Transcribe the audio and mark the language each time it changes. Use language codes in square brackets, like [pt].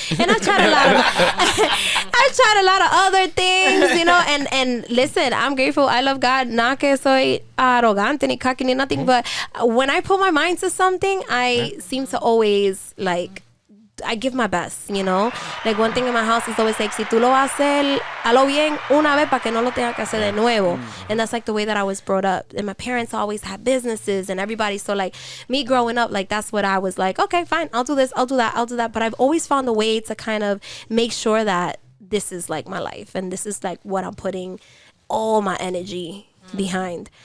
[en] And I've tried a lot of other things, you know, and listen, I'm grateful. I love God. Not [es] que soy arrogante ni [en] cocky ni nothing, but when I put my mind to something, I seem to always like, I give my best, you know. Like, one thing in my house is always like, [es] si tú lo vas a hacer, hazlo bien una vez para que no lo tenga que hacer de nuevo. [en] And that's like the way that I was brought up. And my parents always had businesses and everybody. So like me growing up, like that's what I was like, okay, fine, I'll do this, I'll do that, I'll do that. But I've always found a way to kind of make sure that this is like my life and this is like what I'm putting all my energy behind.